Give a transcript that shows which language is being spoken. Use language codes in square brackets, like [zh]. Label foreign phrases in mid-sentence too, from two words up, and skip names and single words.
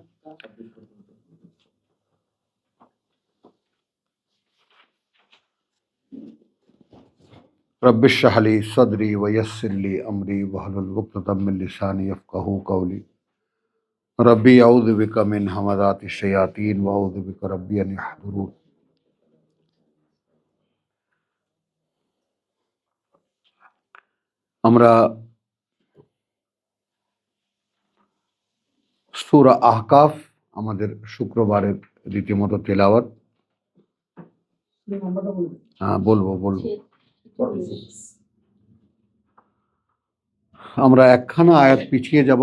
[ar] رب اشرح لي صدري ويسر لي أمري واحلل عقدة من لساني يفقهوا قولي رب أعوذ بك من همزات الشياطين وأعوذ بك رب أن يحضرون. [bn] আমরা সূরা আহকাফ আমাদের শুক্রবারের রীতিমতো তেলাওয়াত। বলবো আমরা একখানা আয়াত পিছিয়ে যাব।